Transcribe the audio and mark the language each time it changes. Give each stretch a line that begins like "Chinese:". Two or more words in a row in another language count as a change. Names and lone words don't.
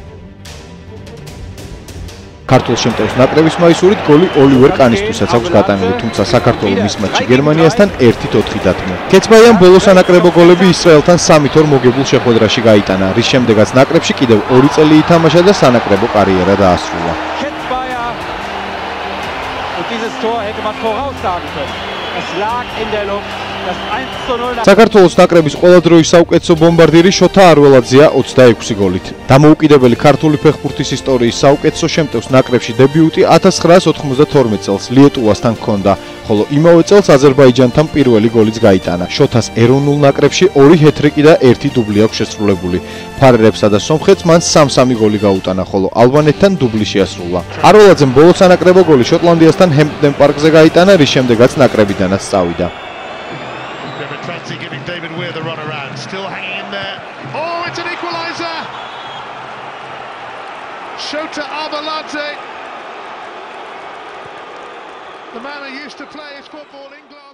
Georgian: ქართულ შემტევს ნაკრების მაისურით გოლი ოლივერ კანისთვისაც აქვს გატანილი, თუმცა საქართველოს მის მატჩში გერმანიასთან 1-4 დათმო. ქეცბაიამ ბოლო სანაკრებო გოლები ისრაელთან 3-2 მოგებულ შეხვედრაში გაიტანა, რის შემდეგაც ნაკრებში კიდევ 2 წელი ითამაშა და სანაკრებო კარიერა დაასრულა.
German: Dieses Tor hätte man voraussagen können. Es lag in der Luft. Das 1-0.
Georgian: საქართველოს ნაკრების ყველა დროის საუკეთესო ბომბარდირი შოთა არველაძეა 26 გოლით. დამოუკიდებელი ქართული ფეხბურთის ისტორიის საუკეთესო შემტევს ნაკრებში დებიუტი 1992 წელს ლიეტუვასთან ჰქონდა, ხოლო იმავე წელს აზერბაიჯანთან პირველი გოლიც გაიტანა. შოთას ეროვნულ ნაკრებში 2 ჰეტრიკი და 1 დუბლი აქვს შესრულებული. ფარერებსა და სომხეთს მან 3-3 გოლი გაუტანა, ხოლო ალბანეთთან დუბლი შეასრულა. არველაძემ ბოლო სანაკრებო გოლი შოტლანდიასთან ჰემპდენ პარკზე გაიტანა, რის შემდეგაც ნაკრებიდანაც წავიდა.
English: Giving David Weir the run around, still hanging in there. Oh, it's an equaliser! Shota Arveladze, the man who used to play his football in